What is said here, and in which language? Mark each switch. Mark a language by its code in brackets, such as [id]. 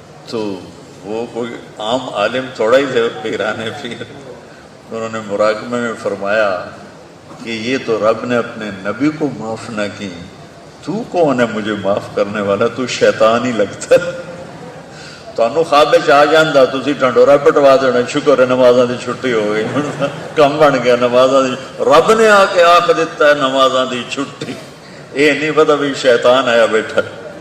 [ur] تو وہ کوئی عام عالم تھوڑا ہی تھے، پیران پیر. انہوں نے مراقبے میں فرمایا کہ یہ تو رب نے اپنے نبی کو معاف نہ کی، تو کون ہے مجھے معاف کرنے والا؟ تو شیطان ہی لگتا ہے. [pa] تانوں خواب آ جاندہ تسی ڈنڈورا پٹوا دینا، شکر ہے نمازاں دی چھٹی ہو گئی، کم بن گیا نمازاں دی. رب نے آ کے آکھ دیتا ہے نمازاں دی چھٹی. یہ نہیں پتا بھی شیطان آیا بیٹھا.